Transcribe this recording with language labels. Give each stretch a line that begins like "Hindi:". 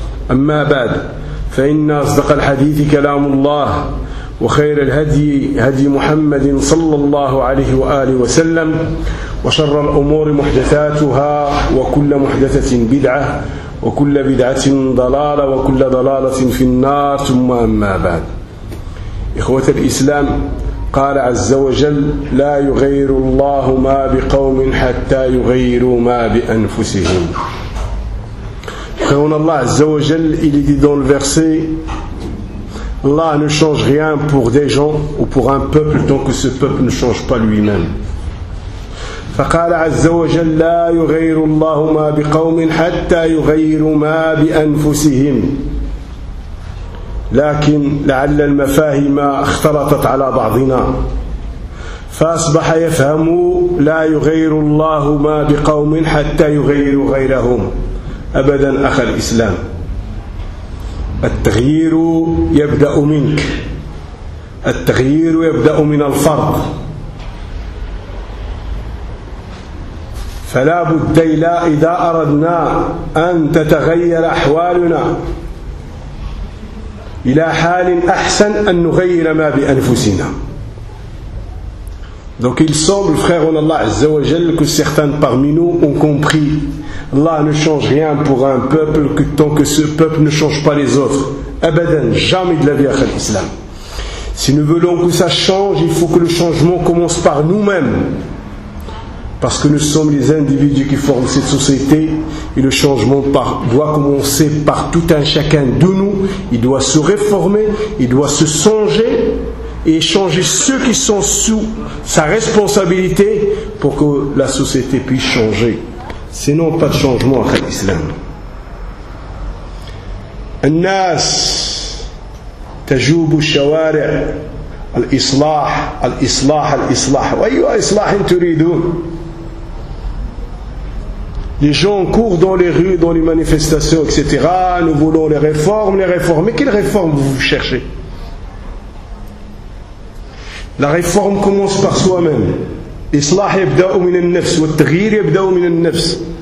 Arabic: أما بعد، فإن أصدق الحديث كلام الله، وخير الهدي هدي محمد صلى الله عليه وآله وسلم، وشر الأمور محدثاتها، وكل محدثة بدعة، وكل بدعة ضلالة، وكل ضلالة في النار. ثم أما بعد، إخوة الإسلام، قال عز وجل: لا يغير الله ما بقوم حتى يغيروا ما بأنفسهم.
French: Créons Allah Azza wa Jal, il est dit dans le verset: Allah ne change rien pour des gens ou pour un peuple tant que ce peuple ne change pas lui-même.
Arabic: فقال عز وجل: لا يغير الله ما بقوم حتى يغير ما بأنفسهم. لكن لعل المفاهيم اختلطت على بعضنا، فأصبح يفهم لا يغير الله ما بقوم حتى يغير غيرهم. أبدا أخ الإسلام، التغيير يبدأ منك، التغيير يبدأ من الفرد، فلا بد إلا إذا أردنا أن تتغير أحوالنا إلى حال أحسن أن نغير ما بأنفسنا.
French: Donc il semble, frère en Allah Azza wa Jal, que certains parmi nous ont compris: Allah ne change rien pour un peuple que tant que ce peuple ne change pas les autres. Abadan, jamais de la vie à l'islam. Si nous voulons que ça change, il faut que le changement commence par nous-mêmes. Parce que nous sommes les individus qui forment cette société, et le changement doit commencer par tout un chacun de nous. Il doit se réformer, il doit se songer et changer ceux qui sont sous sa responsabilité pour que la société puisse changer. Sinon, pas de changement à l'islam.
Arabic: الناس تجوب الشوارع الإصلاح الإصلاح الإصلاح وأي إصلاح تريدون.
French: Les gens courent dans les rues, dans les manifestations, etc. Nous voulons les réformes, mais quelles réformes vous cherchez? La réforme commence par soi-même.
Arabic: Islah yabda'u min an-nafs wa at-taghyir yabda'u min an-nafs.